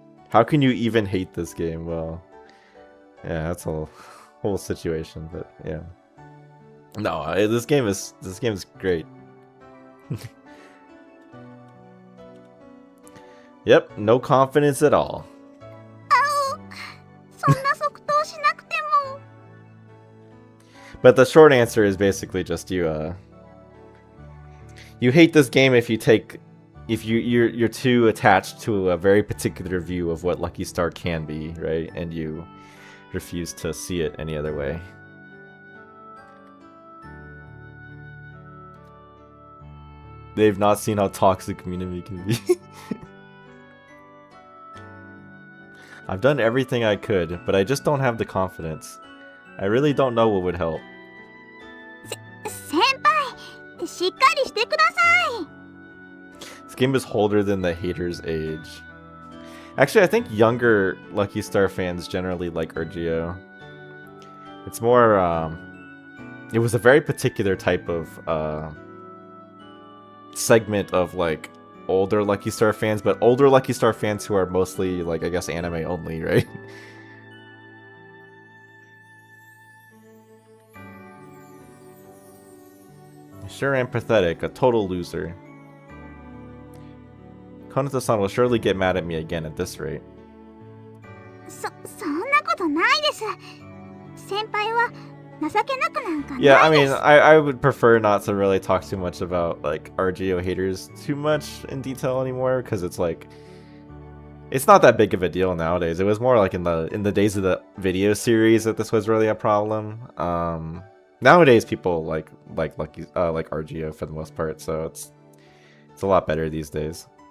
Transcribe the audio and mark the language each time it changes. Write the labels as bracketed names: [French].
[English] How can you even hate this game? Well, yeah, that's a whole situation, but yeah. No, this game is great. Yep, no confidence at all. [Japanese] そんな即答しなくても。 [English] But the short answer is basically just you hate this game if you're too attached to a very particular view of what Lucky Star can be, right? And you refuse to see it any other way. They've not seen how toxic Minami can be. I've done everything I could, but I just don't have the confidence. I really don't know what would help. [Japanese] 先輩、しっかりしてください。 [English] This game is older than the haters' age. Actually, I think younger Lucky Star fans generally like RGO. It's more, it was a very particular type of segment of, like, older Lucky Star fans, but older Lucky Star fans who are mostly, like, I guess anime only, right? Sure am pathetic, a total loser. Konato-san will surely get mad at me again at this rate. [Japanese] そんなことないです。先輩は情けなくなんかないです。 [English] Yeah, I mean, I would prefer not to really talk too much about like RGO haters too much in detail anymore, because it's like it's not that big of a deal nowadays. It was more like in the days of the video series that this was really a problem. Nowadays people like RGO for the most part, so it's a lot better these days.